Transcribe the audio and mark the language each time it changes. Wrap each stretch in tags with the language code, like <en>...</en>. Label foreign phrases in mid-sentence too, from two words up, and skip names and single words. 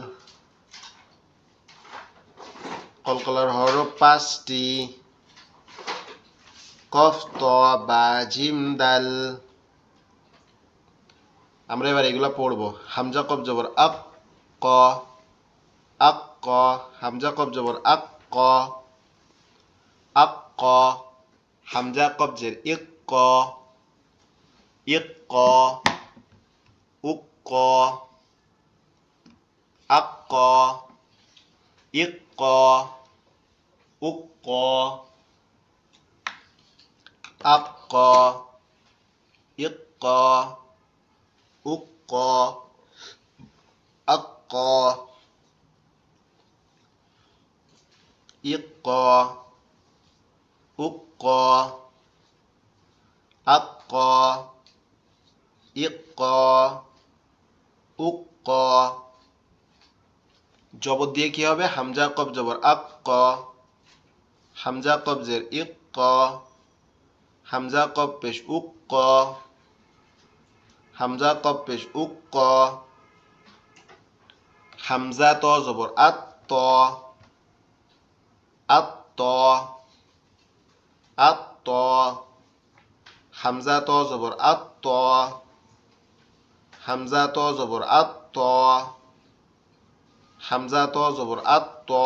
<bn>কলকলার হরফ 5টি: কফ, ত, বা, জিম, দাল। আমরা এবার এগুলা পড়বো। হামজা কফ জবর আক, ক, আক, ক। হামজা কফ জবর আক, ক, আক, ক। হামজা কফ জের ইক, ক, ইক, ক। উক, ক, আক, ক, ইক, ক, উক, ক, আক, ক, ইক, ক, উক, ক, আক, ক, ইক, ক, উক, ক, আক, ক, ইক, ক, উক, ক। জবর দিয়ে কি হবে? হামজা কফ জবর আক, ক। হামজা কফ জের ইক, ক। হামজা কফ পেশ উক, ক। হামজা কফ পেশ উক, ক। হামজা ত জবর আত, ত, আত, ত, আত, ত। হামজা ত জবর আত, ত। হামজা ত জবর আত, ত। হামজা ত জবর আত, ত।</bn>